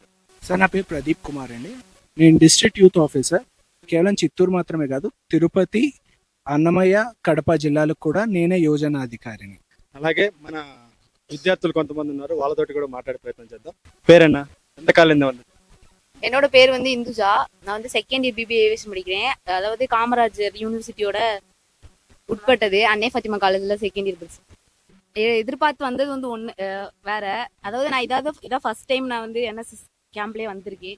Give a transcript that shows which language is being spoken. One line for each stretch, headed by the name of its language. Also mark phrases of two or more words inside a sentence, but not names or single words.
Telugu: సార్, నా పేరు ప్రదీప్ కుమార్ అండి. నేను
English: district youth officer.
Telugu: కేవలం చిత్తూరు మాత్రమే కాదు, తిరుపతి, అన్నమయ్య, కడప జిల్లాలకు కూడా నేనే యోజన అధికారిని. అలాగే మన విద్యార్థులు కొంతమంది ఉన్నారు, వాళ్ళతోటి కూడా మాట్లాడే ప్రయత్నం చేద్దాం. పేరన్నా, ఎంతకాలం వాళ్ళు?
Tamil: என்னோட பேர் வந்து இந்துஜா. நான் வந்து
English: second year BBA aviation
Tamil: படிக்கிறேன். அதாவது காமராஜர் யூனிவர்சிட்டியோட உட்பட்டது அன்னை ஃபாத்திமா காலேஜ்ல
English: second year
Tamil: படிச்சு. எதிர்பார்த்து வந்தது வந்து ஒன்று வேற. அதாவது நான் இதான்
English: first time
Tamil: நான் வந்து
English: NSS camp
Tamil: வந்திருக்கேன்.